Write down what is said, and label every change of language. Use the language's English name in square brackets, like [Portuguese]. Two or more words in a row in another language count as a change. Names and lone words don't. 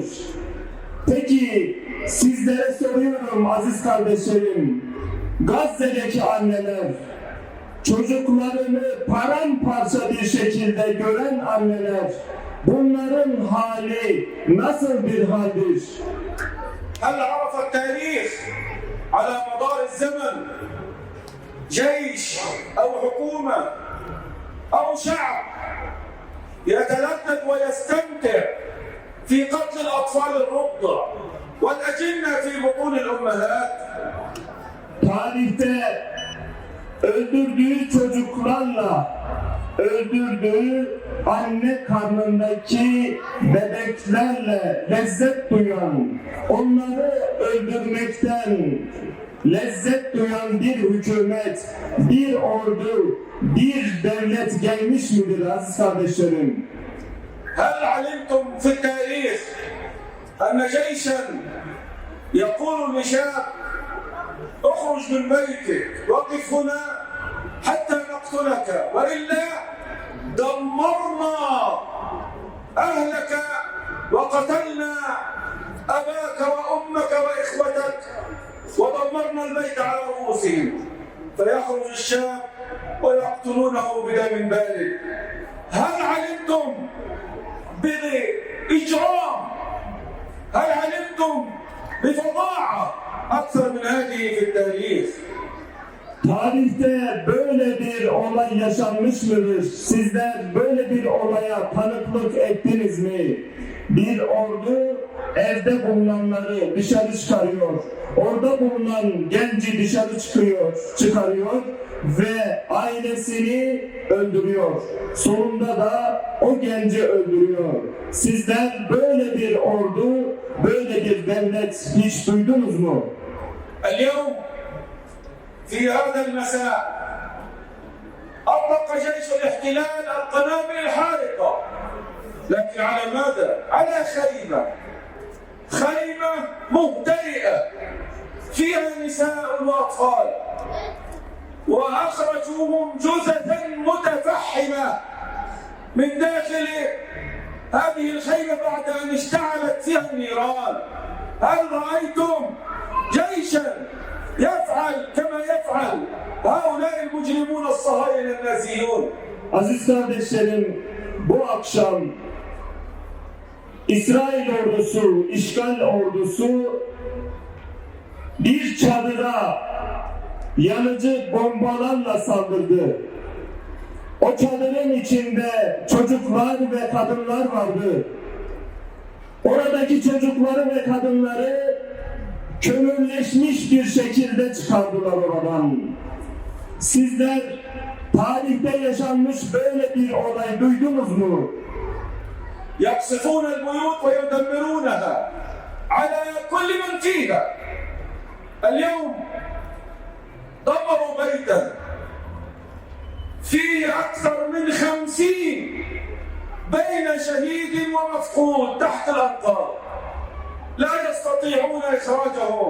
[Turkish] Peki sizlere soruyorum aziz kardeşlerim. Gazze'deki anneler, çocuklarını paramparça bir şekilde gören anneler, bunların hali nasıl bir haldir? [Arabic] هل عرف التاريخ على مدار الزمن جيش أو حكومة أو شعب يتلذذ ويستمتع في قتل الأطفال الرضع والأجنة في بطون الأمهات؟ [Turkish] Tarihte öldürdüğü çocuklarla öldürdüğü anne karnındaki bebeklerle lezzet duyan, onları öldürmekten lezzet duyan bir hükümet, bir ordu, bir devlet gelmiş midir aziz kardeşlerim? [Arabic] هل علمتم في التاريخ أن جيشا يقول لشاب اخرج من بيتك وقف هنا حتى نقتلك وإلا دمرنا أهلك وقتلنا أباك وأمك وإخوتك ودمرنا البيت على رؤوسهم فيخرج الشاب ويقتلونه بدم بارد. هل علمتم بإجرام؟ هل علمتم بفظاعة أكثر من هذه في التاريخ؟ [Turkish] Tarihte böyle bir olay yaşanmış mıdır? Sizler böyle bir olaya tanıklık ettiniz mi? Bir ordu evde bulunanları dışarı çıkarıyor. Orada bulunan genci dışarı çıkarıyor ve ailesini öldürüyor. Sonunda da o genci öldürüyor. Sizler böyle bir ordu, böyle bir devlet hiç duydunuz mu? [Arabic] اليوم في هذا المساء أطلق جيش الاحتلال القنابل الحارقة، لكن على ماذا؟ على خيمة مهترئة فيها نساء وأطفال، وأخرجوهم جثثا متفحمة من داخل هذه الخيمة بعد أن اشتعلت فيها النيران. هل رأيتم جيشا يفعل كما يفعل هؤلاء المجرمون الصهاينة النازيون؟ [Turkish] Aziz kardeşlerim, bu akşam İsrail ordusu, işgal ordusu bir çadıra yanıcı bombalarla saldırdı. O çadırın içinde çocuklar ve kadınlar vardı. Oradaki çocukları ve kadınları kömürleşmiş bir şekilde çıkardılar oradan. Sizler tarihte yaşanmış böyle bir olay duydunuz mu? [Arabic] يقصفون البيوت ويدمرونها على كل من فيها. اليوم دمروا بيتا فيه أكثر من 50 بين شهيد ومفقود تحت الأنقاض، لا يستطيعون إخراجهم.